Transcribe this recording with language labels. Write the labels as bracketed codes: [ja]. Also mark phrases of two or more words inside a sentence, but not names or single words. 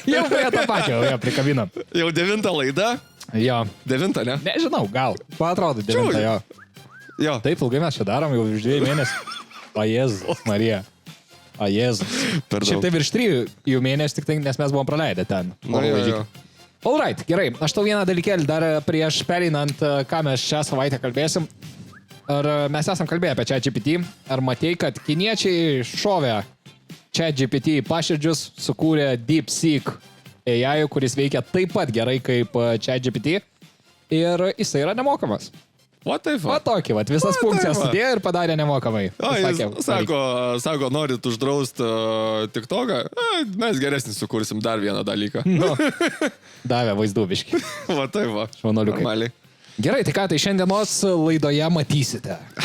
[lt] Jau prie to pačio, jau prikabinam. Jau 9 laida? Jo. 9, ne? Nežinau, gal. Atrodo 9, jo. Jo. Taip ilgai mes čia darom, jau už 2 mėnesių. O Jėzus, Marija. O Jėzus. Šiaip tai virš 3 mėnesių, tik tai, nes mes buvom praleidę ten. Jo. [en] All right, [lt] gerai. Aš tau vieną dalykėlį dar prieš pereinant, ką mes šią savaitę kalbėsim. Ar mes esam kalbėję apie ChatGPT? Ar matei, kad kiniečiai šovė ChatGPT paširdžius, sukūrė DeepSeek AI, kuris veikia taip pat gerai kaip ChatGPT ir jisai yra nemokamas. [en] What the fuck? [lt] Va tokį, visas funkcijas sudėjo ir padarė nemokamai. O, jis sako, norit uždrausti TikToką? Mes geresnį sukursim dar vieną dalyką. Nu, davė vaizdų biškį. Va taip va. Šaunuoliukai. Normaliai. Gerai, tai ką, tai šiandienos laidoje matysite.